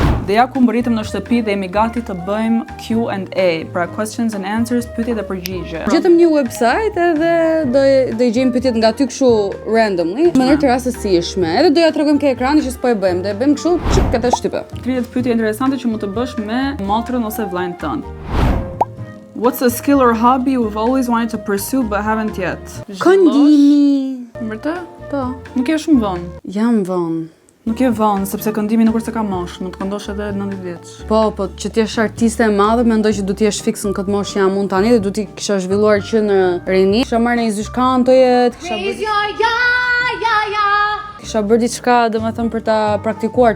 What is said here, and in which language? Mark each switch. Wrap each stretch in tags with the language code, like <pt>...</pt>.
<sq>Dhe ja ku mbërritëm në shtëpi dhe jemi gati të bëjmë Q&A, pra</sq> <en>questions and answers,</en> <sq>pyetje dhe përgjigje. Gjetëm një website edhe do I gjejmë pyetjet nga ty kështu</sq> <en>randomly,</en> <sq>në mënyrë të rastësishme. Edhe do ja tregojmë ke ekrani që s'po e bëjmë, do e bëjmë kështu çik këtë shtype. 30 pyetje interesante që mund të bësh me motrën ose vllajën tënd.</sq> <en>What's a skill or hobby you've always wanted to pursue but haven't yet?</en> <sq>Këndimi. Vërtet? Po. Nuk je shumë vonë. Jam vonë. Nuk je vonë, sepse këndimi nuk është se ka moshë, mund të këndosh edhe 90 vjeç. Po, që ti je artiste e madhe, mendoj që du t'i jesh fiks në këtë moshë që jam unë tani dhe du t'i kisha zhvilluar që në rini. Kisha marrë një zysh kantoje, kisha bërë diçka, domethënë për ta praktikuar.</sq>